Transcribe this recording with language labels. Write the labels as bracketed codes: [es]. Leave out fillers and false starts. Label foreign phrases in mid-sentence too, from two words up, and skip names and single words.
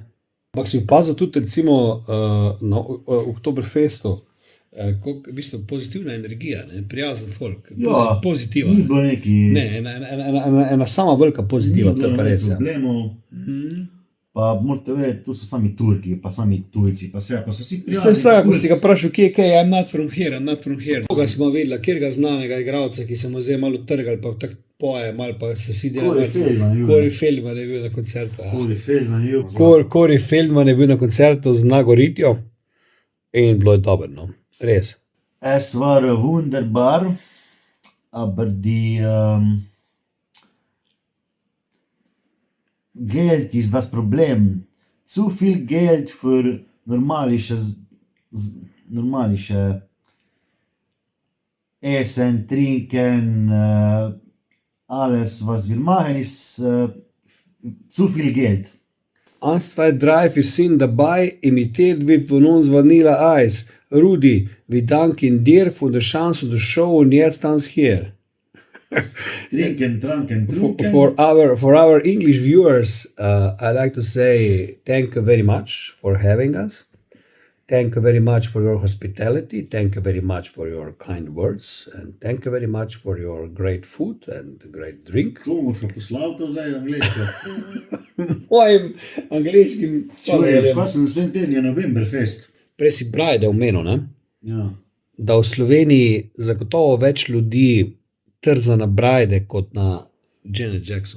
[sl] Ampak si opazil tudi recimo na Oktoberfestu, koliko je v bistvu pozitivna energija, ne? Prijazen folk, pozitiva. Ni bilo neki... Ne, ena sama velika pozitiva, to je pa res. Ja. Problemov. Pa morate vedeti, tu so sami Turki, pa sami tujci, pa vse, pa so vsi Vse, ko si ga vprašal, kje je kaj, [en] I'm not from here. [sl] Koga smo videli, kjerga znanega igralca, ki se mu zdaj malo trgal, pa tako poje, malo pa se vsi delajo. Corey Feldman je bil na koncertu. Corey Feldman je bil na koncertu z Nagoritjo in bilo je dobro, no. Res. [de] Es war wunderbar, aber die Geld ist das Problem. Zu viel Geld für normalische Essen, Trinken, alles, was wir machen, ist zu viel Geld. 1, 2, 3, wir sind dabei, imitiert wird von uns Vanilla Eis. Rudi, wir danken dir für die Chance der Show und jetzt tanz hier. Trinken, tranken, [en] For our English viewers, I'd like to say thank you very much for having us. Thank you very much for your hospitality. Thank you very much for your kind words. And thank you very much for your great food and great drink. [sl] Komu smo poslal to zdaj angliško? Mojim angliškim Čujem, šla sem naslednji teden je Novemberfest. Prej si Brajde omenil, ne? Ja. Da v Sloveniji zagotovo več ljudi trza na Brajde kot na Janet Jackson.